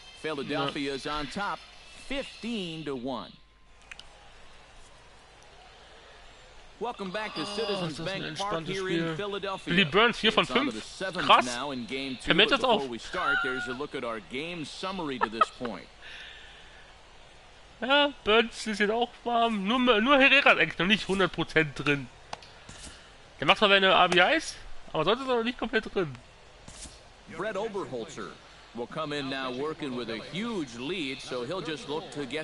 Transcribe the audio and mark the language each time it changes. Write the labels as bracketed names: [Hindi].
[English] Philadelphia's on top, 15-1. Welcome back to Citizens Bank Park here in Philadelphia. [German] Billy Burns 4 von 5. Krass. [English] Now in Game 2. [German] Vermeldet das auch. [English] Before we start, there's a look at our game summary to this point. [German] Ja, Burns ist jetzt auch warm. Nur Herrera ist eigentlich noch nicht 100% drin. Der macht zwar seine RBIs, aber sonst ist er noch nicht komplett drin. [English] Brett Oberholzer will come in now working with a huge lead, so he'll just look to get